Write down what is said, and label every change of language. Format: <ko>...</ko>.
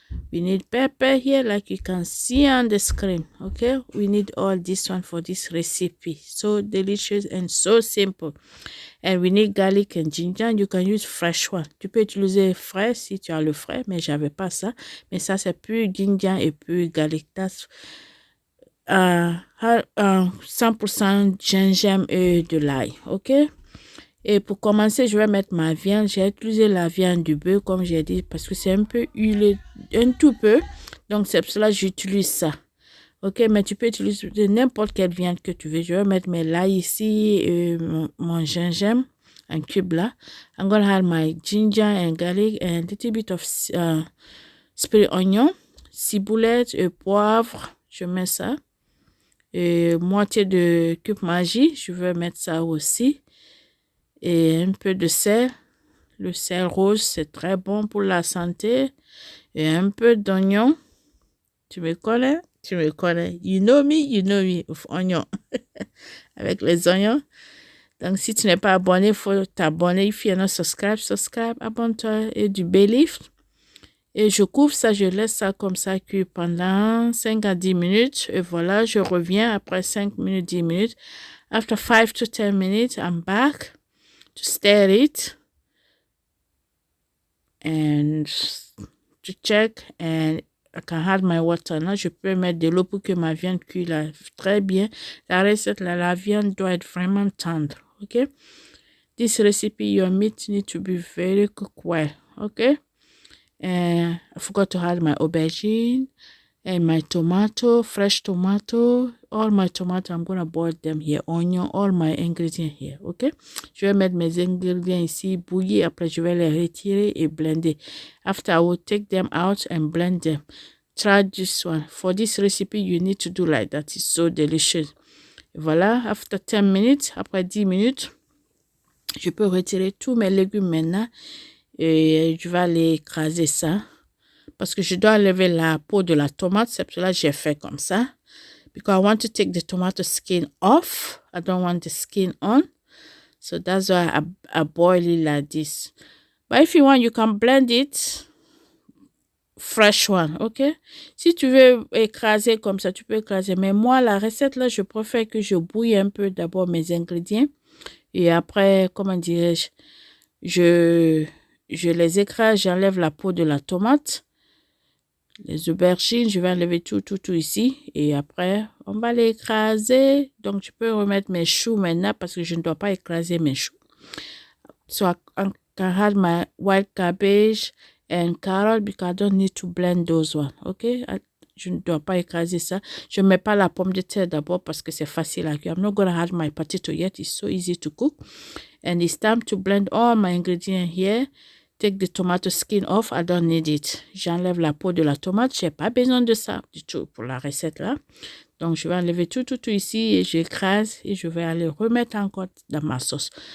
<en>We need pepper here like you can see on the screen. Okay, we need all this one for this recipe. So delicious and so simple. And we need garlic and ginger. You can use fresh one.</en> <fr>Tu peux utiliser frais si tu as le frais, mais j'avais pas ça. Mais ça c'est pur ginger et pur garlic.</fr> <en>That's</en> <fr>100% gingembre et de l'ail, ok? Et pour commencer, je vais mettre ma viande. J'ai utilisé la viande du bœuf, comme j'ai dit, parce que c'est un peu huilé, un tout peu. Donc, c'est pour cela que j'utilise ça. Ok, mais tu peux utiliser n'importe quelle viande que tu veux. Je vais mettre mes l'ail ici, et mon gingembre en cube là.</fr> <en>I'm going to add my ginger and garlic and a little bit of spring onion,</en> <fr>ciboulette et poivre. Je mets ça. Et moitié de cube Maggi, je vais mettre ça aussi. Et un peu de sel. Le sel rose, c'est très bon pour la santé. Et un peu d'oignon. Tu me connais? Tu me connais.</fr> <en>You know me of oignon.</en> <fr>Avec les oignons. Donc, si tu n'es pas abonné, il faut t'abonner.</fr> <en>If you're not subscribe,</en> <fr>abonne-toi. Et du bay leaf. Et je couvre ça, je laisse ça comme ça cuire pendant 5 à 10 minutes. Et voilà, je reviens après 5 minutes, 10 minutes.</fr> <en>After 5 to 10 minutes, I'm back to stir it. And to check. And I can add my water.</en> <fr>Là, je peux mettre de l'eau pour que ma viande cuise là, très bien. La recette, là, la viande doit être vraiment tendre. OK?</fr> <en>This recipe, your meat need to be very cooked well. OK? And I forgot to add my aubergine and my tomato, fresh tomato. All my tomato, I'm going to boil them here. Onion, all my ingredients here. OK?</en> <fr>Je vais mettre mes ingrédients ici, bouillir. Après, je vais les retirer et blender.</fr> <en>After, I will take them out and blend them. Try this one. For this recipe, you need to do like that. It's so delicious. Voilà. After 10 minutes,</en> <fr>après 10 minutes, je peux retirer tous mes légumes maintenant. Et je vais aller écraser ça. Parce que je dois enlever la peau de la tomate. C'est pour cela que j'ai fait comme ça.</fr> <en>Because I want to take the tomato skin off. I don't want the skin on. So that's why I boil it like this. But if you want, you can blend it. Fresh one, ok?</en> <fr>Si tu veux écraser comme ça, tu peux écraser. Mais moi, la recette là, je préfère que je bouille un peu d'abord mes ingrédients. Et après, comment dirais-je, je les écrase, j'enlève la peau de la tomate, les aubergines, je vais enlever tout ici. Et après, on va les écraser. Donc, je peux remettre mes choux maintenant parce que je ne dois pas écraser mes choux.</fr> <en>So, I can add my white cabbage and carrot because I don't need to blend those one. Ok?</en> <fr>Je ne dois pas écraser ça. Je ne mets pas la pomme de terre d'abord parce que c'est facile à cuire.</fr> <en>I'm not going to add my potato yet. It's so easy to cook. And it's time to blend all my ingredients here. Take the tomato skin off. I don't need it.</en> <fr>J'enlève la peau de la tomate. Je n'ai pas besoin de ça du tout pour la recette là. Donc, je vais enlever tout ici et j'écrase et je vais aller remettre encore dans ma sauce.</fr>